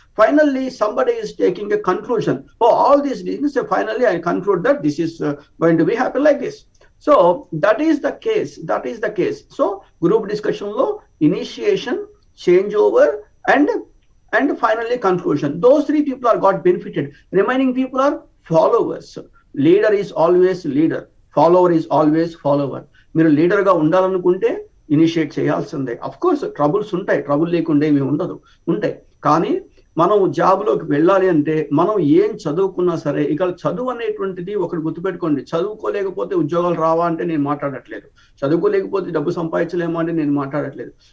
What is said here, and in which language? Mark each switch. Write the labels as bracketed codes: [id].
[en] Finally somebody is taking a conclusion, of all these reasons finally I conclude that this is going to be happy like this. So that is the case. So group discussion లో initiation, change over and finally conclusion. Those three people are got benefited. Remaining people are followers. Leader is always leader. Follower is always follower. [te] మీరు leader గా ఉండాలనుకుంటే initiate చేయాల్సిందే. Of course troubles ఉంటాయి, trouble లేకుండా ఏమి ఉండదు, ఉంటాయి. కానీ మనం జాబ్లోకి వెళ్ళాలి అంటే మనం ఏం చదువుకున్నా సరే, ఇక చదువు అనేటువంటిది ఒకటి గుర్తుపెట్టుకోండి, చదువుకోలేకపోతే ఉద్యోగాలు రావా అంటే నేను మాట్లాడట్లేదు, చదువుకోలేకపోతే డబ్బు సంపాదించలేమా అంటే నేను మాట్లాడట్లేదు.